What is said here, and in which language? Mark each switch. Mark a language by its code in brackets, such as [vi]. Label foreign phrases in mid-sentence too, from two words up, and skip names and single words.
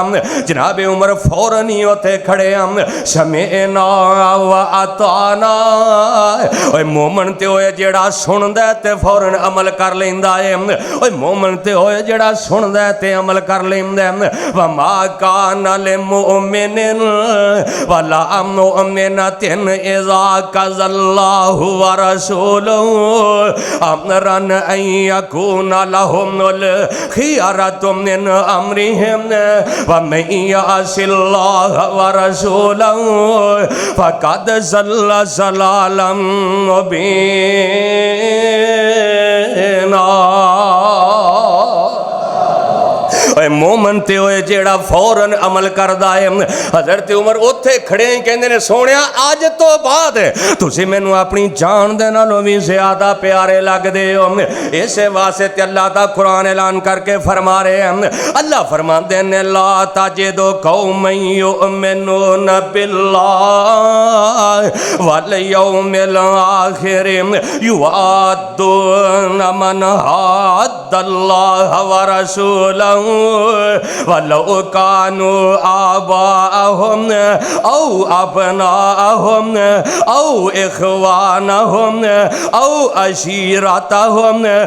[pa] جناب عمر فوراً ہی ہوتے کھڑے ہم [ar] سمعنا و اطعنا، [pa] اوے مومن تے ہوئے جیڑا سن سندا ہے تے فوراً عمل کر لیندا ہے اوے مومن تے ہوئے جڑا سندا ہے تے عمل کر لیندا ہے [ar] وما کان للمؤمن ولا مؤمنۃ اذا قضى الله ورسوله امرا ان يكون لهم الخيرة من امرهم ومن يعص الله ورسوله فقد ضل ضلالا [pa] مبینا اے مومن تے ہوئے جیڑا فوراً عمل کردا ہے حضرت عمر اوتھے کھڑے ہیں کہندے نے سونیا آج تو بعد تسی مینوں اپنی جان دے نالوں وی زیادہ پیارے لگ دے ہو اسے واسطے اللہ دا قرآن اعلان کر کے فرما رہے ہیں اللہ فرماندے نے [ar] لا تجد قوما یؤمنون باللہ والیوم الآخر یوادون من حاد اللہ ورسولہ ولو كانوا آباءهم أو أبناءهم أو إخوانهم أو عشيرتهم